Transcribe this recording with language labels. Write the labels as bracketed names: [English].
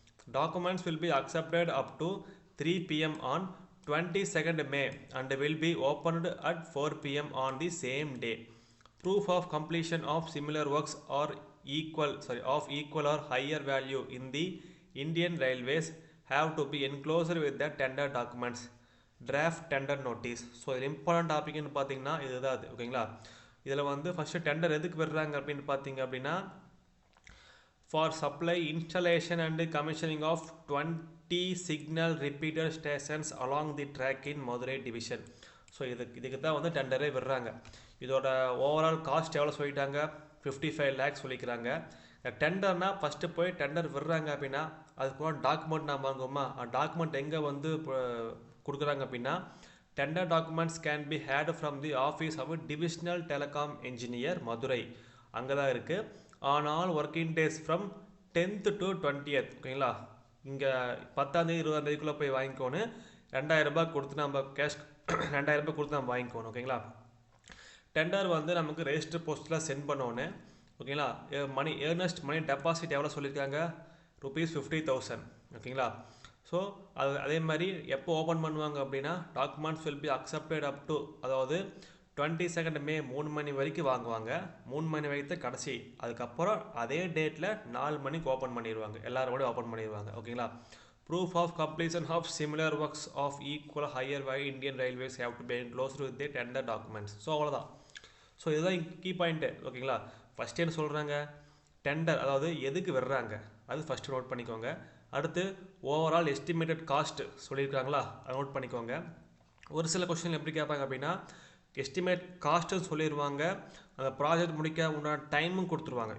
[English] Documents will be accepted up to 3 p.m. on 22nd May and will be opened at 4 p.m. on the same day. Proof of completion of similar works or equal or higher value in the Indian Railways have to be enclosed with the tender documents. Draft tender notice. [Tamil] So இது important டாபிக்னு பார்த்தீங்கன்னா இதுதான் அது. ஓகேங்களா? இதில் வந்து first tender எதுக்கு விடுறாங்க அப்படின்னு பார்த்தீங்க அப்படின்னா [English] for supply, installation and commissioning of 20 signal repeater stations along the track in Madurai division. [Tamil] So இதுக்கு தான் வந்து டெண்டரே விடுறாங்க. இதோட ஓவரால் காஸ்ட் எவ்வளோ சொல்லிட்டாங்க? 55 லேக்ஸ் சொல்லிக்கிறாங்க. டெண்டர்னால் ஃபஸ்ட்டு போய் டெண்டர் விடுறாங்க அப்படின்னா அதுக்கு டாக்குமெண்ட் நான் வாங்குவோமா? டாக்குமெண்ட் எங்கே வந்து கொடுக்குறாங்க அப்படின்னா [English] Tender documents can be had from the office of divisional telecom engineer, Madurai. [Tamil] அங்கே தான் இருக்குது. [English] On all working days from 10th to 20th. ஓகேங்களா? [Tamil] இங்கே 10ஆம் தேதி 20ஆம் தேதிக்குள்ளே போய் வாங்கிக்கோணும். 2000 ரூபாய் கொடுத்து நம்ம கேஷ் 2000 ரூபாய் கொடுத்து நம்ம வாங்கிக்கணும். ஓகேங்களா? டெண்டர் வந்து நமக்கு ரெஜிஸ்டர் போஸ்ட்டில் சென்ட் பண்ணோன்னு. ஓகேங்களா? மணி ஏர்னஸ்ட் மணி டெபாசிட் எவ்வளோ சொல்லியிருக்காங்க? [English] rupees 50,000. [Tamil] ஓகேங்களா? ஸோ அதே மாதிரி எப்போ ஓப்பன் பண்ணுவாங்க அப்படின்னா [English] documents will be accepted up to, [Tamil] அதாவது 22nd May 3 மணி வரைக்கும் வாங்குவாங்க. 3 மணி வரைக்கும் கடைசி. அதுக்கப்புறம் அதே டேட்டில் 4 மணிக்கு ஓப்பன் பண்ணிடுவாங்க. எல்லாரும் கூட ஓப்பன் பண்ணிடுவாங்க. ஓகேங்களா? [English] Proof of completion of similar works of equal higher by Indian Railways have to be enclosed with the tender documents. [Tamil] So அவ்வளோதான். ஸோ இதுதான் கீ பாயிண்ட்டு. ஓகேங்களா? ஃபஸ்ட் என்ன சொல்கிறாங்க? டெண்டர், அதாவது எதுக்கு விடுறாங்க அது ஃபஸ்ட்டு நோட் பண்ணிக்கோங்க. அடுத்து ஓவரால் எஸ்டிமேட்டட் காஸ்ட் சொல்லியிருக்காங்களா, அதை நோட் பண்ணிக்கோங்க. ஒரு சில கொஸ்டின் எப்படி கேட்பாங்க அப்படின்னா எஸ்டிமேட் காஸ்ட்டுன்னு சொல்லிடுவாங்க, அந்த ப்ராஜெக்ட் முடிக்க உண்டான டைமும் கொடுத்துருவாங்க.